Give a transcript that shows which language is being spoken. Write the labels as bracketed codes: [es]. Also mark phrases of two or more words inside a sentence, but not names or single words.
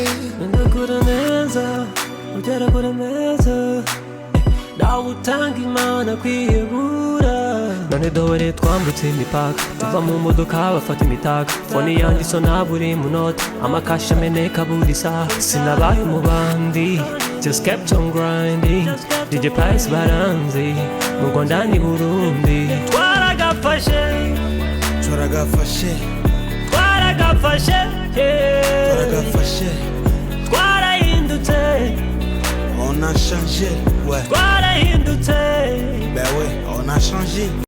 [rw] ndakura neza ugera kure neza nawe utanga imana kwiyegura none dore twambutse imipaka tuva mu modoka bafata imitaka fone yanjye isona buri munota amakashi ameneka buri saha sinabaye umubandi [en] just kept on grinding [rw] DJ Pius baranzi mu Rwanda ni Burundi twaragafashe twarahindutse [fr] on a changé ouais [rw] twarahindutse [fr] ben ouais on a changé